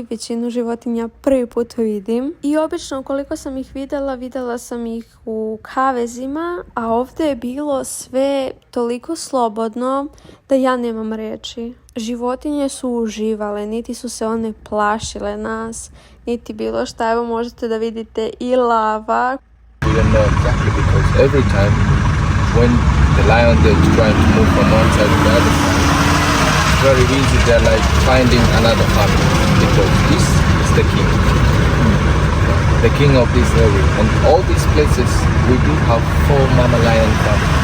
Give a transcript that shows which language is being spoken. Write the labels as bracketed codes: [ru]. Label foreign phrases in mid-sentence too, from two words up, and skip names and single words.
[bs] Većinu životinja prvi put vidim. I obično ukoliko sam ih vidjela sam ih u kavezima, a ovdje je bilo sve toliko slobodno da ja nemam reći. Životinje su uživale, niti su se one plašile nas, niti bilo šta. Evo možete da vidite i lava. [en] We don't know exactly because every time when the lion is trying to move from one side to the other side, it's very easy. They're like finding another family because this is the king of this area. And all these places we do have 4 mama lion families.